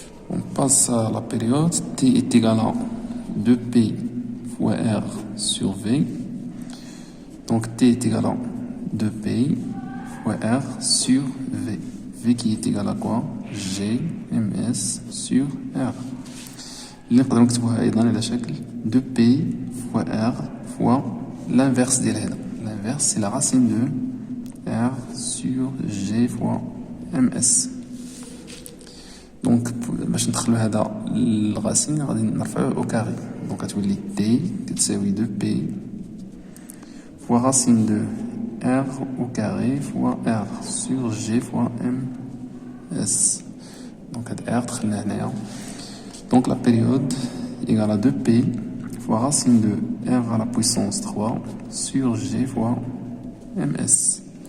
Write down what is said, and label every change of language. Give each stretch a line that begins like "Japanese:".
French: On passe à la période. T est égal à 2P fois R sur V. Donc T est égal à 2P fois R sur V. V qui est égal à quoi? G MS sur R.
Arabic: اللي نقدر نكتبوها أيضا على شكل
French: 2P fois R fois l'inverse
Arabic: ديال هذا.
French: L'inverse c'est la racine de R sur G fois MS. Donc
Arabic: باش ندخلو هذا الرacine غادي نرفعوه
French: au carré. Donc
Arabic: غتولي
French: T
Arabic: كتساوي
French: 2P fois racine de R au carré fois R sur G fois MS. Donc R
Arabic: دخلنا هنايا.
French: Donc la période égale à 2P fois racine de R à la puissance 3 sur G fois MS.